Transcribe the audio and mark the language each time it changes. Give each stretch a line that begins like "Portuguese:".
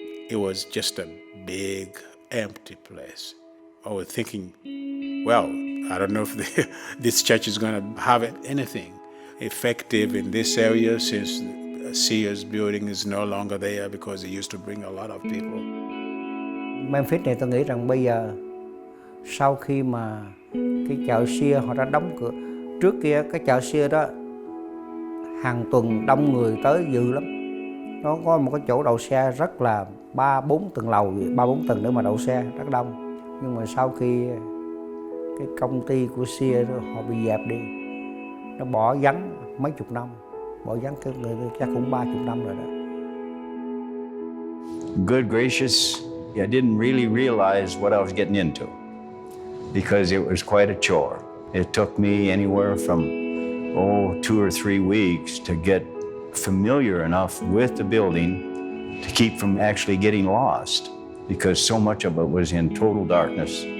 English: It was just a big, empty place. I was thinking, well, I don't know if this church is going to have anything effective in this area since the Sears building is no longer there because it used to bring a lot of people.
Vietnamese: Memphis này tôi nghĩ rằng bây giờ sau khi mà cái chợ Sears họ đã đóng cửa, trước kia cái chợ Sears đó hàng tuần đông người tới dữ lắm. Nó có một cái chỗ đậu xe rất là 3-4 tầng lầu, 3-4 tầng để mà đậu xe rất đông. Nhưng mà sau khi cái công ty của Sears họ bị dẹp đi, nó bỏ vắng mấy chục năm, bỏ vắng cái người chắc cũng 30 năm rồi đó.
English: Good gracious, I didn't really realize what I was getting into because it was quite a chore. It took me anywhere from 2 or 3 weeks to get familiar enough with the building to keep from actually getting lost because so much of it was in total darkness.